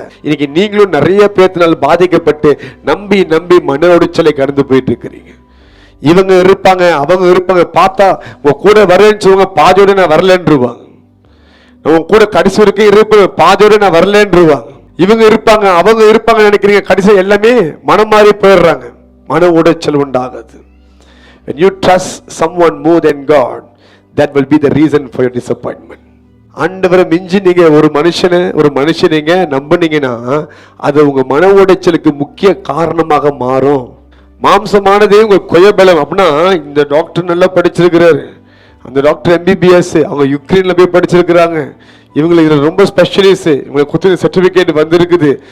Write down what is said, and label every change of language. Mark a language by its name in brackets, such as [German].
[Tamil] இன்னைக்கு நீங்களும் நிறைய பேர்த்தினால் பாதிக்கப்பட்டு நம்பி நம்பி மன உடைச்சலை கடந்து போயிட்டு இருக்கிறீங்க. இவங்க இருப்பாங்க, அவங்க இருப்பாங்க, பார்த்தா உங்க கூட வரேன்னு சொல்லுவாங்க, பாதியோட நான் வரலன்றுவாங்க. உங்க கூட கடைசி வரைக்கும் இருப்பேன், பாதியோட நான் வரலன்றுவாங்க. இவங்க இருப்பாங்க, அவங்க இருப்பாங்க நினைக்கிறீங்க, கடைசி எல்லாமே மனம் மாறி போயிடுறாங்க. மன உடைச்சல் உண்டாகுது. [English] When you trust someone more than God, that will be the reason for your disappointment. [Tamil] ஆண்டவரை மிஞ்சி நீங்க ஒரு மனுஷனை நம்புனீங்கன்னா அது உங்க மன உடைச்சலுக்கு முக்கிய காரணமாக மாறும். மாம்சமானதே உங்க கொயபலம். அப்படின்னா இந்த டாக்டர் நல்லா படிச்சிருக்கிறாரு, அந்த டாக்டர் MBBS, அவங்க யுக்ரைன்ல போய் படிச்சிருக்கிறாங்க, இவங்களுக்கு ரொம்ப ஸ்பெஷலிஸ்ட், இவங்களுக்கு குத்து சர்டிபிகேட் வந்திருக்குது.